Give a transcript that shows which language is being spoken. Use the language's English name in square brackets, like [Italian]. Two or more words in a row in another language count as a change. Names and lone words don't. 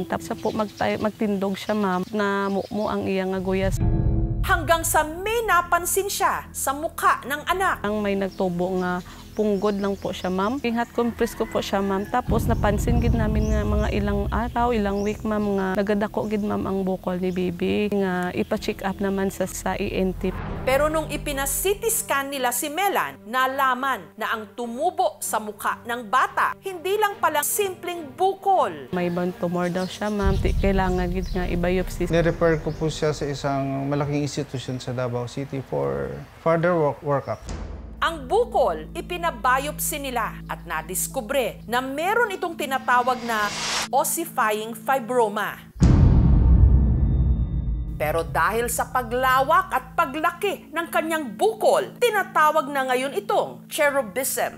[Hiligaynon] Tapos po magtindog siya, ma'am, na mo ang iyang aguyas. [Filipino] Hanggang sa may napansin siya sa mukha ng anak. [Hiligaynon] Ang may nagtubo nga punggod lang po siya, ma'am. Ingat compress ko po siya, ma'am. Tapos napansin gid namin nga mga ilang araw, ilang week, ma'am, nga nagadako gid, ma'am, ang bukol ni Bibi. Nga ipa-check up naman sa ENT. [Filipino] Pero nung ipina-CT scan nila si Melan, nalaman na ang tumubo sa mukha ng bata, hindi lang pala simpleng bukol. [Hiligaynon] May ibang tumor daw siya, ma'am. Kailangan gid nga i-biopsy. [Filipino] Nirefer ko po siya sa isang malaking institusyon sa Davao City [English] for further workup. [Filipino] Ang bukol, ipinabiopsy nila at nadiskubre na meron itong tinatawag na ossifying fibroma. Pero dahil sa paglawak at paglaki ng kanyang bukol, tinatawag na ngayon itong cherubism.